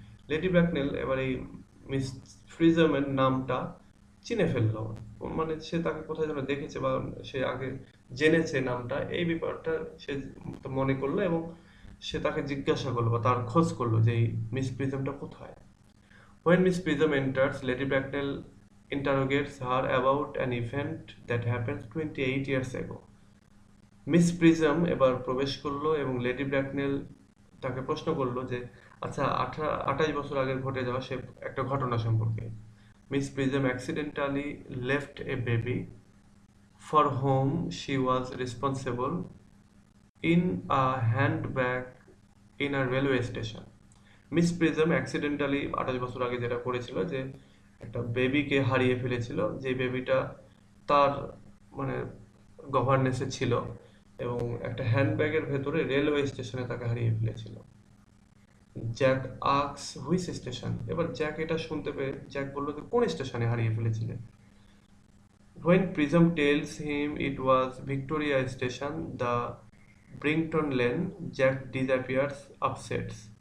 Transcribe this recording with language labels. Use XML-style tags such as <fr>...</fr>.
<bn>Lady ব্র্যাকনেল এবার এই miss প্রিজমের নামটা চিনে ফেললো, মানে সে তাকে কোথায় যেন দেখেছে বা সে আগে জেনেছে নামটা, এই ব্যাপারটা সে মনে করলো এবং সে তাকে জিজ্ঞাসা করলো বা তার খোঁজ করলো যে এই মিস প্রিজমটা কোথায়।</bn> <en>When Miss Prism enters, Lady Bracknell interrogates her about an event that happened 28 years ago.</en> <bn>Miss prism এবার প্রবেশ করলো এবং লেডি ব্র্যাকনেল তাকে প্রশ্ন করলো যে আচ্ছা, 28 বছর আগে ঘটে যাওয়া সে একটা ঘটনা সম্পর্কে।</bn> <en>Miss Prism accidentally left a baby for home she was responsible in a handbag in a railway station.</en> <bn>Miss prism accidentally 28 বছর আগে যেটা করেছিল যে একটা বেবিকে হারিয়ে ফেলেছিল, যে বেবিটা তার মানে গভর্নেন্সে ছিল এবং একটা হ্যান্ডব্যাগের ভেতরে রেলওয়ে স্টেশনে তাকে হারিয়ে ফেলেছিল।</bn> <en>Jack asks which station.</en> <bn>এবার জ্যাক এটা শুনতে পেয়ে জ্যাক বলল যে কোন স্টেশনে হারিয়ে ফেলেছিলে।</bn> <en>When Prism tells him it was Victoria Station, the Brington Lane, Jack disappears upstairs.</en>